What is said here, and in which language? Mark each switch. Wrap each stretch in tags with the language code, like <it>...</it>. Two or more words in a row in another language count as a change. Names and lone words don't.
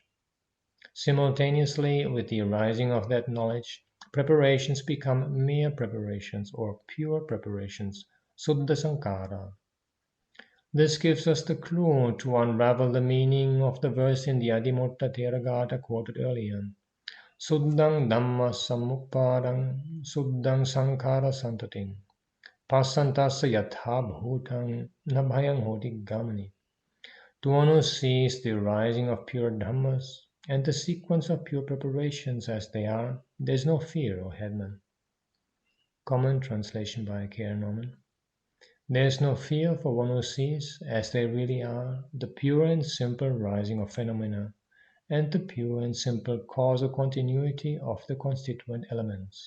<en>Simultaneously with the arising of that knowledge, preparations become mere preparations or pure preparations,</en> <pi>Suddha Sankara.</pi> <en>This gives us the clue to unravel the meaning of the verse in the Adimotta Theragatha quoted earlier.</en> <pi>Suddhang Dhamma Samuppadang Suddhang Sankara Santating Pasantasa Yatha Bhutang Nabhayang Hoti Gamani.</pi> <en>To one who sees the rising of pure Dhammas and the sequence of pure preparations as they are, there is no fear, O headman. Common translation by K.R. Norman. There is no fear for one who sees, as they really are, the pure and simple rising of phenomena and the pure and simple causal continuity of the constituent elements.</en>